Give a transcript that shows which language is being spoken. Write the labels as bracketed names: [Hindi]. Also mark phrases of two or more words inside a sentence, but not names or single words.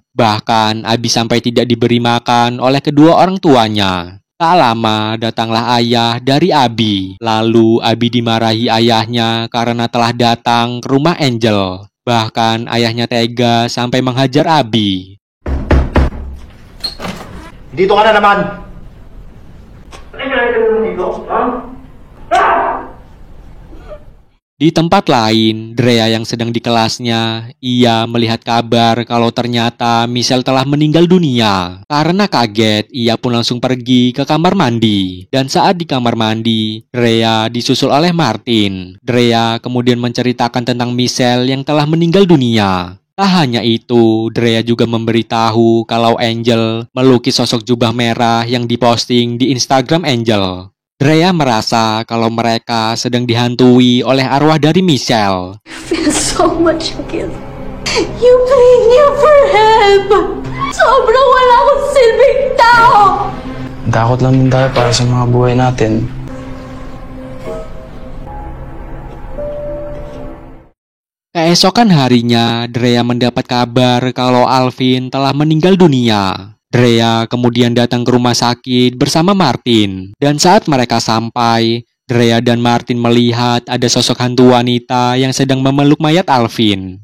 [Indonesian] Bahkan Abi sampai tidak diberi makan oleh kedua orang tuanya. Tak lama datanglah ayah dari Abi. Lalu Abi dimarahi ayahnya karena telah datang ke rumah Angel. Bahkan ayahnya tega sampai menghajar Abi. Dito ka na naman! Ano yung dito? Ha? Di tempat lain, Drea yang sedang di kelasnya, ia melihat kabar kalau ternyata Michelle telah meninggal dunia. Karena kaget, ia pun langsung pergi ke kamar mandi. Dan saat di kamar mandi, Drea disusul oleh Martin. Drea kemudian menceritakan tentang Michelle yang telah meninggal dunia. Tak hanya itu, Drea juga memberitahu kalau Angel melukis sosok jubah merah yang diposting di Instagram Angel. Drea merasa kalau mereka sedang dihantui oleh arwah dari Michelle. [English] Feel so much guilt. You playing here for him. [Filipino] Sobrang wala akong silbing tao. Takot lang din tayo para sa mga buhay natin. [Indonesian] Keesokan harinya, Drea mendapat kabar kalau Alvin telah meninggal dunia. Drea kemudian datang ke rumah sakit bersama Martin. Dan saat mereka sampai, Drea dan Martin melihat ada sosok hantu wanita yang sedang memeluk mayat Alvin.